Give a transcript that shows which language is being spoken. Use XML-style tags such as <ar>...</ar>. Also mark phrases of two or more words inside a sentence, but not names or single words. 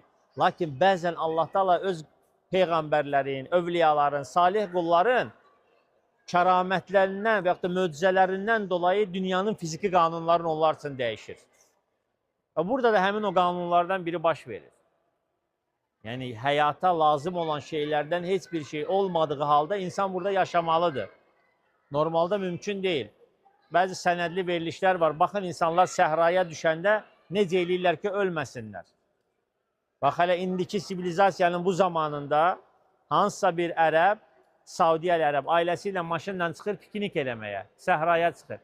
<az>Lakin bəzən Allah Teala öz peyğəmbərlərin, övliyaların, salih qulların kəramətlərindən və yaxud da möcüzələrindən dolayı dünyanın fiziki qanunlarını onlar üçün dəyişir. Və burada da həmin o qanunlardan biri baş verir.</az> <tr>Yani hayata lazım olan şeylerden hiçbir şey olmadığı halde insan burada yaşamalıdır. Normalde mümkün değil.</tr> <az>Bəzi sənədli verilişlər var. Baxın, insanlar səhraya düşəndə necə eləyirlər ki, ölməsinlər. Bax, hələ indiki sivilizasiyanın bu zamanında hansısa bir ərəb, Saudiyalı ərəb ailəsi ilə maşınla çıxır piknik eləməyə, səhraya çıxır.</az>